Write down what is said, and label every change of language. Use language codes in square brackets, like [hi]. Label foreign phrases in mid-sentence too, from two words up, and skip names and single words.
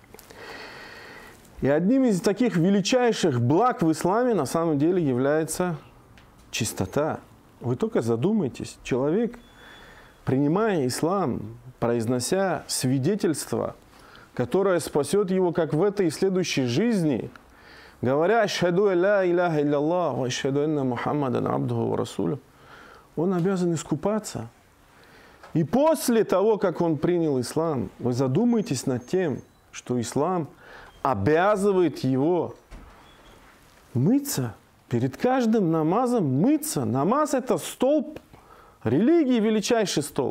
[ru] И одним из таких величайших благ в исламе на самом деле является чистота. Вы только задумайтесь, человек, принимая ислам, произнося свидетельство, которое спасет его как в этой и следующей жизни, говоря [ar] «أشهد أن لا إله إلا الله، وأشهد أن محمدا عبده ورسوله», [ru] он обязан искупаться. И после того, как он принял ислам, вы задумайтесь над тем, что ислам обязывает его мыться. Перед каждым намазом мыться. Намаз – это столб религии, величайший столб.